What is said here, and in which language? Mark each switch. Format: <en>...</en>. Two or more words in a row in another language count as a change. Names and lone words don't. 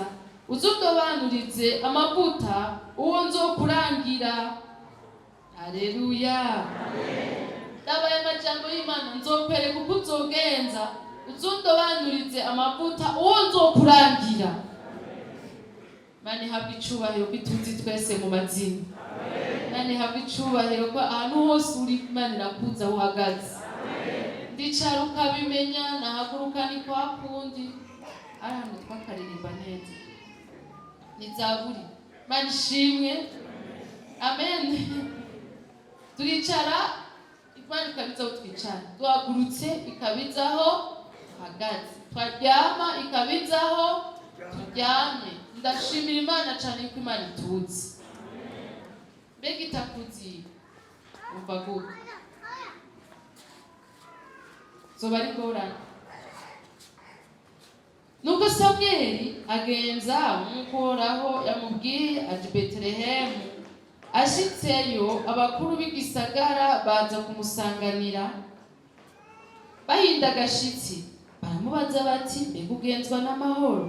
<rn>Uzodobanurize amavuta uwo nzokurangira. Haleluya. Amen. Dabaye amajambo y'Imana, nzokwereka uko uzogenza. Uzodobanurize amavuta uwo nzokurangira. Mani habwe icubahiro bituzi twese mu mazina. Mani habwe icubahiro ko ahantu hose uri Imana irakuza uhagaze. Ndicara ukabimenya, nahaguruka ni kwa kundi. Ahantu twakaririmba neza ni Zaburi. Mani shimwe. Amen. Turicara Imana ikabizaho twicara. Duhagurutse ikabizaho hagaze. Twaryama ikabizaho turyamye. Ndashimira Imana cyane ko Imana ituzi. Mbega itakuzi umva gute zoba ari ngorane. Nuko Samuel agenza Uhoraho yamubwiye aje Betelehemu. Ashitseyo abakuru b'igisagara baza kumusanganira bahinda agashitsi, baramubaza bati mbega ugenzwa n'amahoro?</rn>